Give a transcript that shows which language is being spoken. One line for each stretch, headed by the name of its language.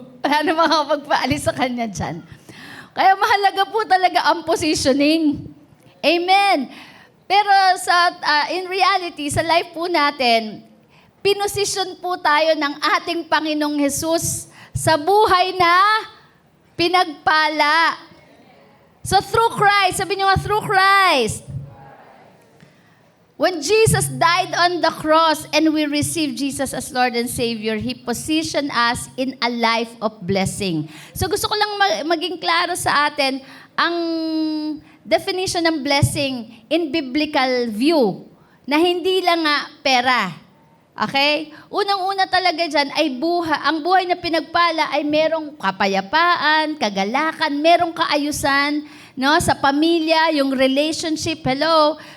Filipino: Wala na makapagpaalis sa kanya dyan. Kaya mahalaga po talaga ang positioning. Amen. Pero in reality, sa life po natin, pinosisyon po tayo ng ating Panginoong Hesus sa buhay na pinagpala.
English: So through Christ,
Filipino: sabi niyo nga,
English: through Christ. When Jesus died on the cross and we received Jesus as Lord and Savior, He positioned us in a life of blessing.
Filipino: So gusto ko lang maging klaro sa atin ang definition ng blessing in biblical view na hindi lang nga pera. Okay? Unang-una talaga dyan ay ang buhay na pinagpala ay merong kapayapaan, kagalakan, merong kaayusan, no, sa pamilya, yung relationship. Hello?